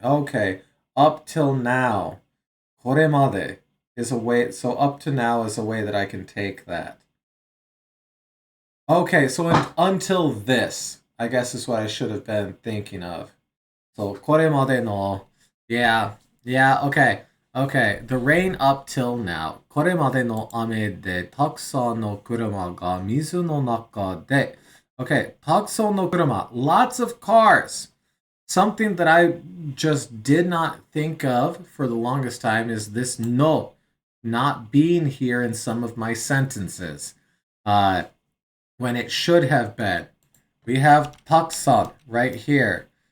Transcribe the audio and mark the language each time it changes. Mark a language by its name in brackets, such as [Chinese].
[English] Okay, up till now. [Japanese] Kore made [English] is a way, so up to now is a way that I can take that. Okay, so until this, I guess is what I should have been thinking of. So, [Japanese] これまでの, [English] yeah, okay, the rain up till now. [Japanese] これまでの雨でたくさんの車が水の中で. [English] Okay, [Japanese] たくさんの車, [English] lots of cars. Something that I just did not think of for the longest time is this no not being here in some of my sentences. When it should have been. We have taksan right here.